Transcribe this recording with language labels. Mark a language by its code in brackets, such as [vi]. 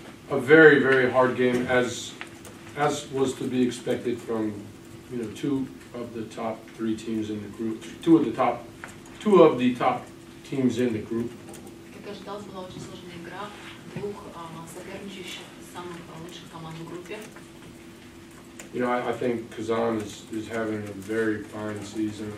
[en] A very, very hard game, as was to be expected from, two of the top three teams in the group, two of the top teams in the group. [ru] Как ожидалось, была очень сложная игра двух соперничающих самых лучших команд в группе. [en] I think Kazan is having a very fine season.